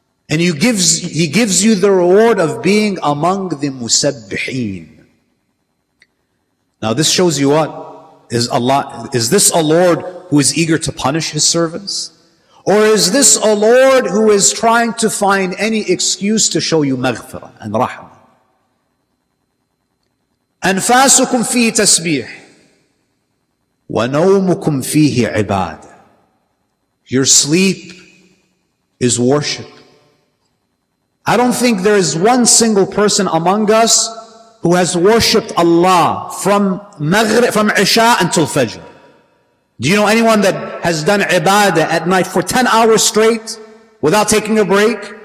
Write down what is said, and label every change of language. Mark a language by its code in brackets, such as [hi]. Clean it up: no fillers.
[en] And He gives you the reward of being among the musabbihin. Now this shows you what? Is this a Lord who is eager to punish His servants? Or is this a Lord who is trying to find any excuse to show you maghfirah and rahmah? [ar] أنفاسكم فيه تسبيح ونومكم فيه عبادة. [en] Your sleep is worship. I don't think there is one single person among us who has worshipped Allah from Isha until Fajr. Do you know anyone that has done ibadah at night for 10 hours straight without taking a break?